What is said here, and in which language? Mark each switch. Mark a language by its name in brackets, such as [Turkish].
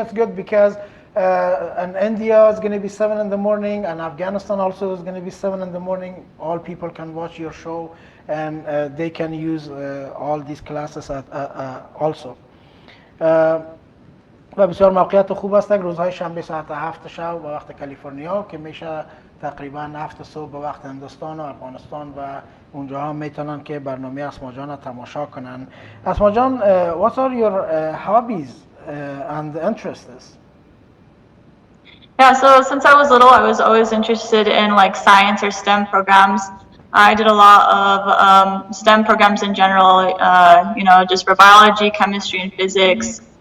[English] is good because in India it's going to be 7 in the morning and Afghanistan also is going to be 7 in the morning. All people can watch your show and they can use all these classes also. [Persian] و بسیار موقعیت خوب است روزهای شنبه ساعت 7 شب به وقت کالیفرنیا که میشه تقریبا 7 صبح به وقت هندوستان و افغانستان و اونجاها میتونن که برنامه اسما جان تماشا کنن. [English] اسما جان, what are your hobbies and interests? Yeah, so since I was little, I was always interested in like science or STEM programs. I did a lot of STEM programs in general, you know, just for biology, chemistry, and physics.